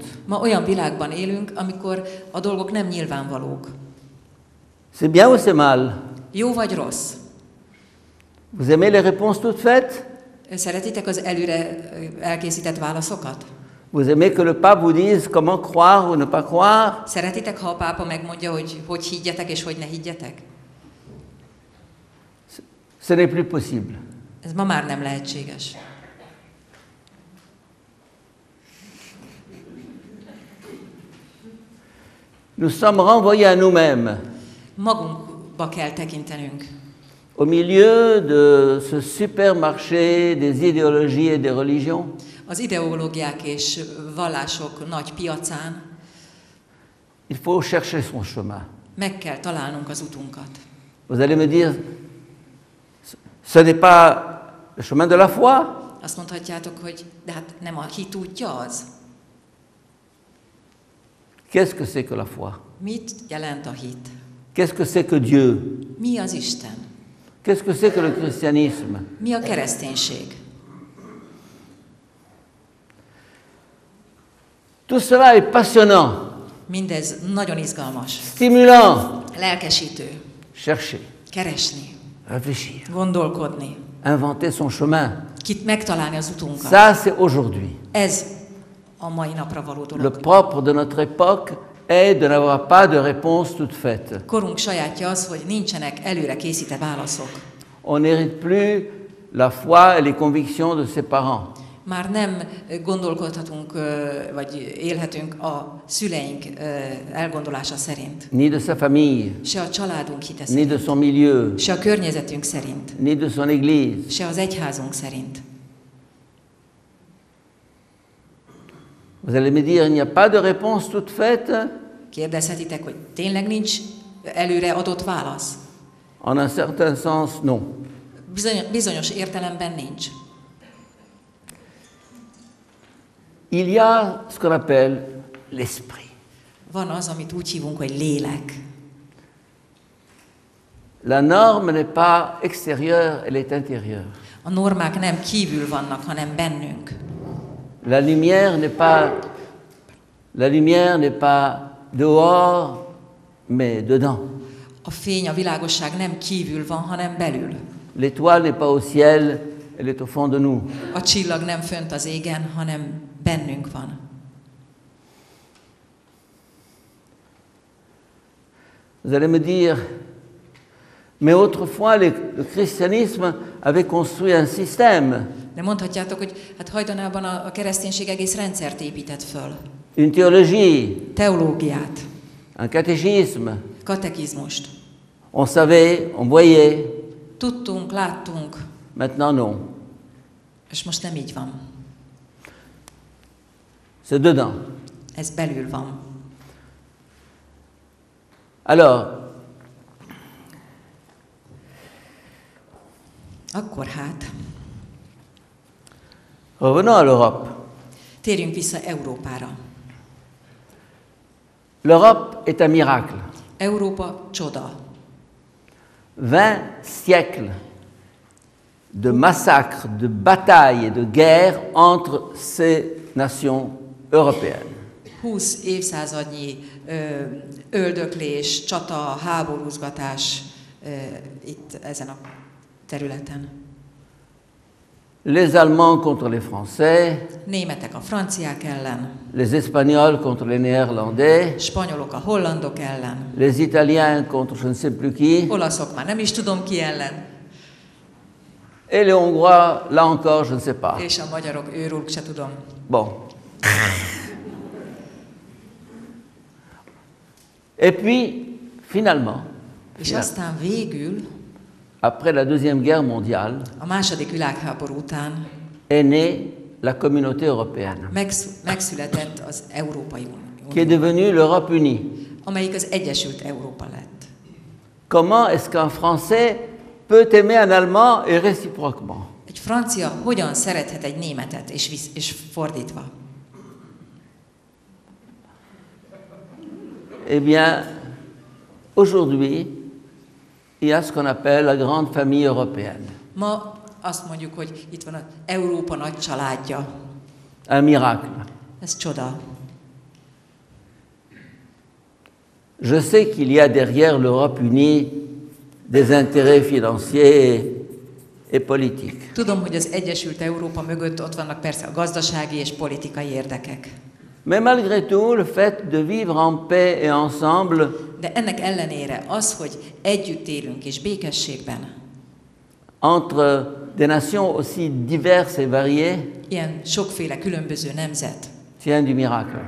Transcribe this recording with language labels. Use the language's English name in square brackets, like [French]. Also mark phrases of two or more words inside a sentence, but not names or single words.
[Hungarian] Ma olyan világban élünk, amikor a dolgok nem nyilvánvalók. [French] C'est bien ou c'est mal? [Hungarian] Jó vagy rossz? [French] Vous aimez les réponses toutes faites? [Hungarian] Szeretitek az előre elkészített válaszokat? [French] Vous aimez que le pape vous dise comment croire ou ne pas croire? [Hungarian] Szeretitek, ha a pápa megmondja, hogy higgyetek és hogy ne higgyetek? [French] Ce n'est plus possible. [Hungarian] Ez ma már nem lehetséges. [French] Nous sommes renvoyés à nous-mêmes [Hungarian] Magunkba kell tekintenünk. [French] au milieu de ce supermarché des idéologies et des religions. [Hungarian] Az ideológiák és vallások nagy piacán [French] Il faut chercher son chemin. [Hungarian] meg kell találnunk az utunkat. [French] Vous allez me dire, ce n'est pas le chemin de la foi? [Hungarian] Azt mondhatjátok, hogy de hát nem a hit útja az. [French] Qu'est-ce que c'est que la foi? [Hungarian] Mit jelent a hit? [French] Qu'est-ce que c'est que Dieu? [Hungarian] Mi az Isten? [French] Qu'est-ce que c'est que le christianisme? [Hungarian] Mi a kereszténység? [French] Tout cela est passionnant, [Hungarian] Mindez nagyon izgalmas, [French] stimulant. [Hungarian] lelkesítő, [French] Chercher, [Hungarian] keresni, [French] réfléchir, [Hungarian] gondolkodni, [French] inventer son chemin. [Hungarian] kit megtalálni az utunkat. [French] Ça, c'est aujourd'hui. [Hungarian] Ez a mai napra való [French] Le [Hungarian] dolog. [French] propre de notre époque est de n'avoir pas de réponse toute faite. [Hungarian] Korunk sajátja az, hogy nincsenek előre készített válaszok. [French] On n'hérite plus la foi et les convictions de ses parents. [Hungarian] Már nem gondolkodhatunk, vagy élhetünk a szüleink elgondolása szerint. [French] Ni de sa famille, [Hungarian] Se a családunk hite [French] ni de [Hungarian] szerint, [French] son milieu, [Hungarian] se a környezetünk szerint, [French] ni de son église. [Hungarian] se az egyházunk szerint. [French] Vous allez me dire, il n'y a pas de réponse toute faite? [Hungarian] Kérdezhetitek, hogy tényleg nincs előre adott válasz? [French] En un certain sens, non. [Hungarian] Bizonyos értelemben nincs. [French] Il y a ce qu'on appelle l'esprit. [Hungarian] Van az, amit úgy hívunk, hogy lélek. [French] La norme n'est pas extérieure, elle est intérieure. [Hungarian] A A normák nem kívül vannak, hanem bennünk. [French] La lumière n'est pas dehors, mais dedans. [Hungarian] A fény, a világosság nem kívül van, hanem belül. [French] L'étoile n'est pas au ciel, elle est au fond de nous. [Hungarian] A csillag nem fönt az égen, hanem bennünk van. [French] Vous allez me dire, mais autrefois le christianisme avait construit un système, [Hungarian] De mondhatjátok, hogy hát hajdanában a kereszténység egész rendszert épített föl. [French] une théologie, [Hungarian] Teológiát, [French] un catéchisme. [Hungarian] katekizmust. [French] On savait, on voyait. [Hungarian] Tudtunk, láttunk, [French] Maintenant, non. [Hungarian] és most nem így van. [French] C'est dedans. [Hungarian] Ez belül van. [French] Alors, [Hungarian] Akkor hát, [French] revenons à l'Europe. [Hungarian] térjünk vissza Európára. [French] L'Europe est un miracle. [Hungarian] Európa csoda. [French] 20 siècles de massacres, de batailles et de guerres entre ces nations européennes. [Hungarian] 20 évszázadnyi öldöklés, csata, háborúzgatás itt ezen a területen. [French] Les Allemands contre les Français, [Hungarian] Németek a franciák ellen, [French] les Espagnols contre les Néerlandais, [Hungarian] spanyolok a hollandok ellen, [French] les Italiens contre je ne sais plus qui, [Hungarian] olaszok már nem is tudom ki ellen, [French] et les Hongrois, là encore, je ne sais pas. [Hungarian] és a magyarok őrülk se tudom. [French] Bon. Et puis, finalement, [Hungarian] És aztán végül, [French] après la Deuxième Guerre mondiale, [Hungarian] a második világháború után [French] est née la communauté européenne, [Hungarian] megszületett az Európai [French] qui est [Hungarian] Unió, [French] devenue l'Europe unie. [Hungarian] amelyik az Egyesült Európa lett. [French] Comment est-ce qu'un Français peut aimer un Allemand et réciproquement? [Hungarian] Egy francia hogyan szerethet egy németet, és fordítva? [French] Eh bien, aujourd'hui, il y a ce qu'on appelle la grande famille européenne. [Hungarian] Ma azt mondjuk, hogy itt van az Európa nagy családja. [French] Un miracle. [Hungarian] Ez csoda. [French] Je sais qu'il y a derrière l'Europe unie des intérêts financiers et politiques. [Hungarian] Tudom, hogy az Egyesült Európa mögött ott vannak persze a gazdasági és politikai érdekek. [French] Mais malgré tout, le fait de vivre en paix et ensemble [Hungarian] De ennek ellenére az, hogy együtt élünk és békességben, [French] entre des nations aussi diverses et variées, [Hungarian] ilyen sokféle különböző nemzet, [French] tient du miracle.